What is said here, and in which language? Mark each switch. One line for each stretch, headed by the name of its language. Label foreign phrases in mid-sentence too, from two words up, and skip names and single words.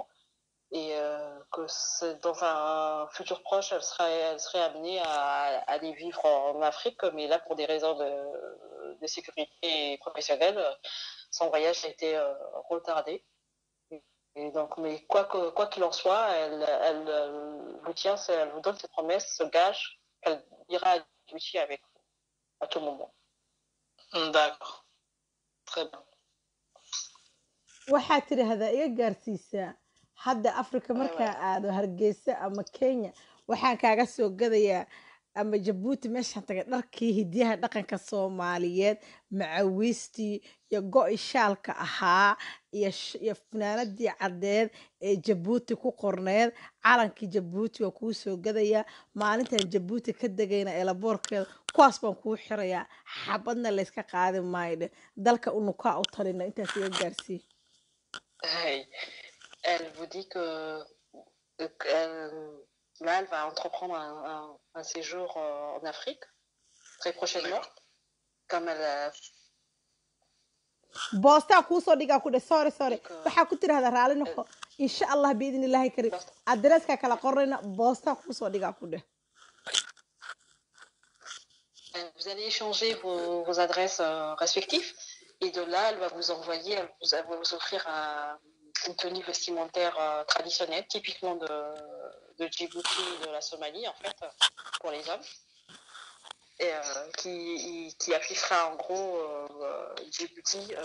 French: Et que dans un futur proche, elle serait amenée à aller vivre en Afrique, mais là, pour des raisons de sécurité professionnelle, son voyage a été retardé. Et donc, mais quoi qu'il en soit, elle vous donne ses promesses, ce gage, qu'elle ira à Djibouti avec vous à tout moment. D'accord. Très bien.
Somali: waxaa tiri hadaa iga gaarsiisaa hadda africa markaa aado hargeysa ama kenya, waxaan kaaga soo gadayaa ama jabuuti meeshaan tagay dharkii hidiyaha dhaqanka soomaaliyeed, macawiistii iyo go-i shaalka ahaa iyo funaanadii caddeed ee jabuuti ku qorneed, calankii jabuuti waa kuu soo gadayaa. maalintan jabuuti ka degayna eelaboorkeeda kuwaas baan kuu xirayaa, xabadna layska qaadi maayde, dalka unukaa u talina. intaas iga gaarsii.
French: Elle vous dit que là, elle va entreprendre un séjour en Afrique très prochainement, comme elle.
Somali: boostaa kuusoo dhigaa ku dhe sorry waxaa ku tirahdaa raali noqo
Arabic: إن شاء الله بإذن الله الكريم.
Somali: adreeska kala qorayna boostaa kuusoo dhigaa ku dheh.
French: Vous allez échanger vos adresses respectives, et de là, elle va vous envoyer, elle va vous offrir une tenue vestimentaire traditionnelle, typiquement de Djibouti et de la Somalie, en fait, pour les hommes, et qui affichera en gros Djibouti.